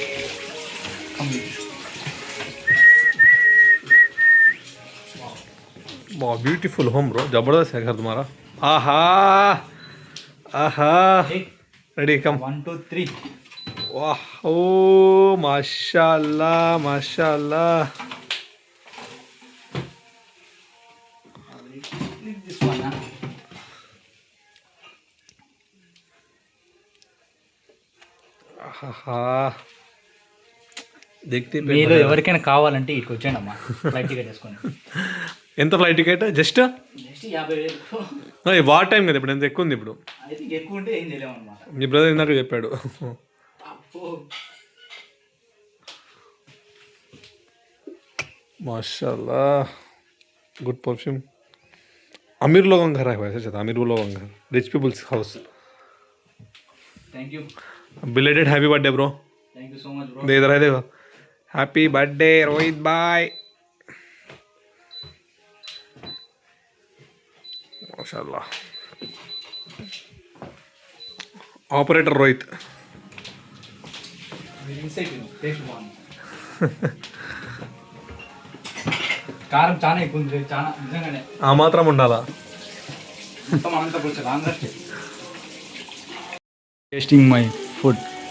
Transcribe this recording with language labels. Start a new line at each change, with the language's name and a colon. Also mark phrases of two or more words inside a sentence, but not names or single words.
English: Come here. बहुत beautiful home bro.
Hindi: जबरदस्त है घर तुम्हारा. आहा आहा.
English: ready come. 1 2 3.
Hindi: वाह ओ माशाल्लाह माशाल्लाह.
English: This one.
Telugu: ఆహా.
Hindi: देखते
Telugu: మీరు ఎవరికైనా కావాలంటే ఇక్కడికి వచ్చేయండి అమ్మా.
English: flight ticket
Telugu: వేసుకోండి. ఎంత
English: flight ticket? Just
Telugu: నెక్స్ట్ 50,000.
English: war time
Telugu: కదా ఇప్పుడు. ఎంత ఎక్కువ ఉంది ఇప్పుడు? అయితే ఎక్కువ ఉంటే ఏం చేయలేము అనమాట. మీ బ్రదర్ ఇందాక చెప్పాడు.
Hindi: माशाल्लाह.
English: good perfume.
Hindi: अमीर लोगों का घर है वैसे. चाहता अमीर लोगों का घर.
English: rich people's house. thank you. belated happy birthday bro. thank you so much bro.
Hindi: दे इधर है देखो.
English: happy birthday रोहित भाई.
Hindi: माशाल्लाह. ऑपरेटर रोहित.
Telugu: కారం చాలా ఎక్కువ ఉంది. చాలా నిజంగానే ఆ మాత్రం ఉండాలా? మొత్తం అంతా కూర్చోదు. అందరూ
English: tasting my food.